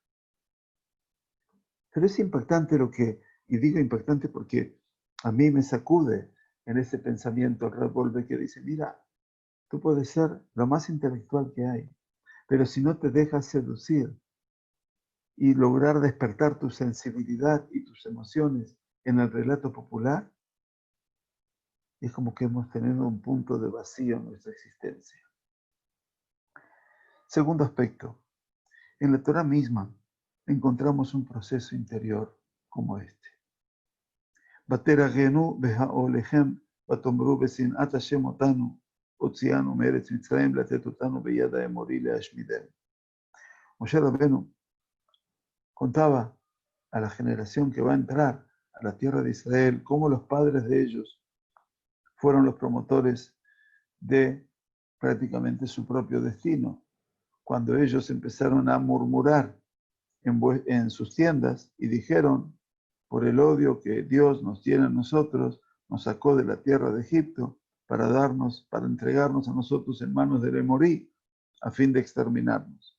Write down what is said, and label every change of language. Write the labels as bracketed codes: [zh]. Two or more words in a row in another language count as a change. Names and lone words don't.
[es] Pero es impactante y digo impactante porque a mí me sacude en ese pensamiento el revólver que dice, mira, tú puedes ser lo más intelectual que hay, pero si no te dejas seducir y lograr despertar tu sensibilidad y tus emociones en el relato popular, es como que hemos tenido un punto de vacío en nuestra existencia. Segundo aspecto, en la Torah misma encontramos un proceso interior como este. [he] ותרגנו באהליכם ותאמרו בשנאת השם אתנו הוציאנו מארץ מצרים לתת אתנו ביד האמרי להשמידנו. [es] Moshe Rabbeinu contaba a la generación que va a entrar a la tierra de Israel cómo los padres de ellos fueron los promotores de prácticamente su propio destino. Cuando ellos empezaron a murmurar en sus tiendas y dijeron, por el odio que Dios nos tiene a nosotros, nos sacó de la tierra de Egipto para entregarnos a nosotros en manos del Emorí, a fin de exterminarnos.